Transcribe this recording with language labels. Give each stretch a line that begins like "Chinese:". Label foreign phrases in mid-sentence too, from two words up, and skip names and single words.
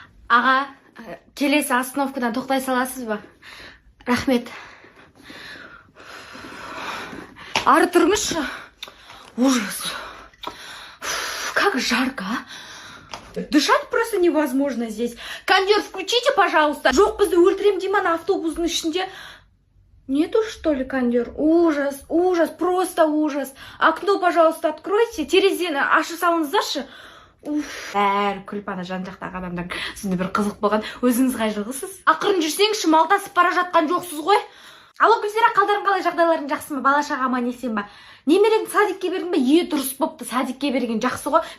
Kazakh: Аға, келесі остановкадан тоқтай саласыз ба? Рахмет. Ары тұрыңызшы.
Russian: Ужас. Как жарко, а? Дышать просто невозможно здесь. Кондер, включите, пожалуйста.
Kazakh: Жоқ, бізді өлтірем дей ма автобустың ішінде?
Russian: Нету, что ли, кондер? Ужас, ужас, просто ужас. Окно, пожалуйста, откройте.
Kazakh: Терезені аша салыңыздаршы. Бәрі күліп ана жан жақтағы адамдар сізді бір қызық болған. Өзіңіз қай жылғысыз? Ақырын жүрсеңші, малтасып бара жатқан жоқсыз ғой. Алло, Гүлзира, қалдарың қалай, жағдайларың жақсы ма? Бала шаға аман есен ба? Немереңді садикке бердің бе? Дұрыс бопты, садикке берген жақсы ғой.